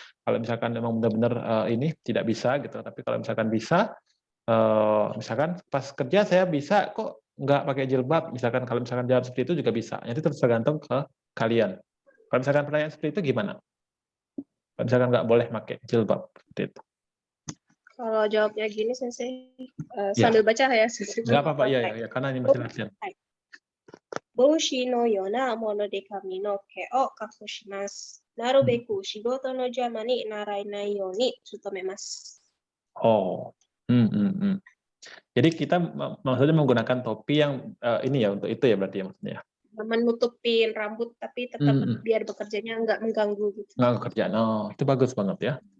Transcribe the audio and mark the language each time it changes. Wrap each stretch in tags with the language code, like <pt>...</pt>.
<id>Kalau misalkan memang benar-benar ini tidak bisa gitu, tapi kalau misalkan bisa, misalkan pas kerja saya bisa kok nggak pakai jilbab, misalkan kalau misalkan jawab seperti itu juga bisa. Jadi tergantung ke kalian. Kalau misalkan pertanyaan seperti itu gimana? Kalau misalkan nggak boleh pakai jilbab seperti itu. Kalau jawabnya gini Sensei, sambil baca ya Sensei. Nggak apa-apa, ya, karena ini masih latihan.</id> <ja>帽子のようなもので髪の毛を隠します。なるべく仕事の邪魔にならないように努めます。</ja> <id>Oh, jadi kita maksudnya menggunakan topi yang ini ya untuk itu ya berarti ya maksudnya. Menutupin rambut tapi tetap biar bekerjanya nggak mengganggu gitu. Nggak kerjaan, itu bagus banget ya.</id>